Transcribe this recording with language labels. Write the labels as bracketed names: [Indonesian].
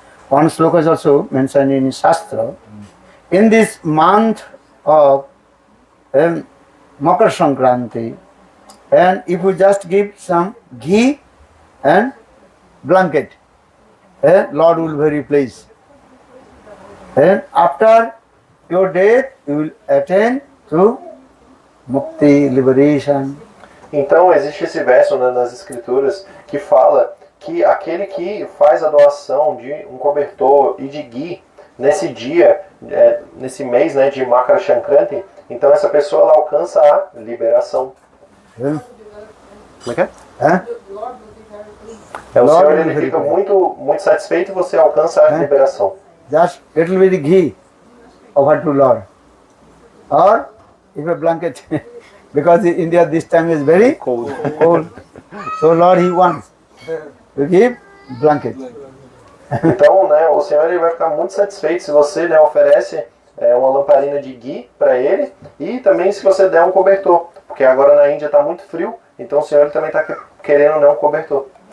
[English] One sloka is also mentioned in Shastra. In this month of Makar Sankranti, and if you just give some ghee and blanket, Lord will be very pleased. And after your death, you will attain to Mukti, liberation. [Portuguese] Então existe esse verso, né, nas escrituras que fala que aquele que faz a doação de um cobertor e de ghee nesse dia, nesse mês, né, de Makar Sankranti, então essa pessoa ela alcança a liberação. Como é que é? O Senhor ele fica muito satisfeito e você alcança a liberação. [English] Just little bit ghee offer to Lord, or if a blanket, because in India this time is very cold. So Lord he wants to give blanket. [Portuguese] Então, né, o Senhor ele vai ficar muito satisfeito se você, né, oferece uma lamparina de ghee para ele e também se você der um cobertor, porque agora na Índia está muito frio, então o Senhor ele também está querendo, né, um cobertor.